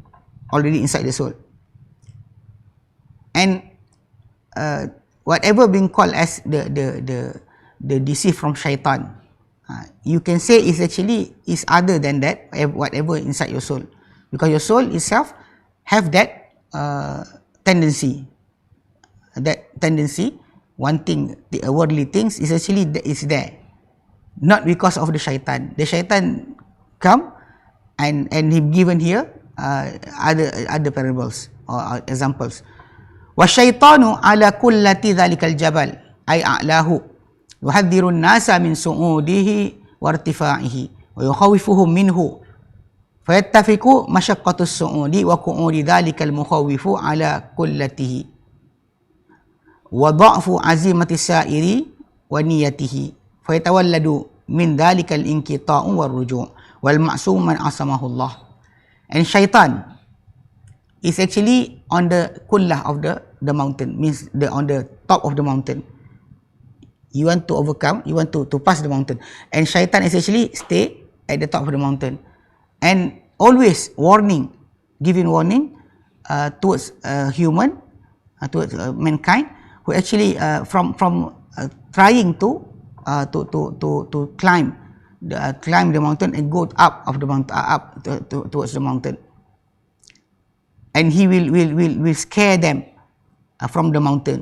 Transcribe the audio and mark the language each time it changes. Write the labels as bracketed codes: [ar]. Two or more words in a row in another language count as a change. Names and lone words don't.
[en] and whatever being called as the deceit from shaitan, you can say is actually is other than that, whatever inside your soul, because your soul itself have that tendency, wanting the worldly things is actually is there, not because of the shaitan. The shaitan come and he given here other parables or examples. [ar] والشيطان على قلة ذلك الجبل أي أعلاه يحذر الناس من صعوده وارتفاعه ويخوفهم منه فيتفق مشقة الصعود وقعود ذلك المخوف على قلته وضعف عزيمة السائر ونيته فيتولد من ذلك الانقطاع والرجوع والمعصوم من عصمه الله. [en] And shaitan is actually on the kullah of the mountain, means on the top of the mountain. You want to overcome, you want to pass the mountain, and shaitan is actually stay at the top of the mountain and always giving warning towards human, towards mankind, who actually from trying to climb the mountain and go up of the mountain, towards the mountain, and he will scare them from the mountain.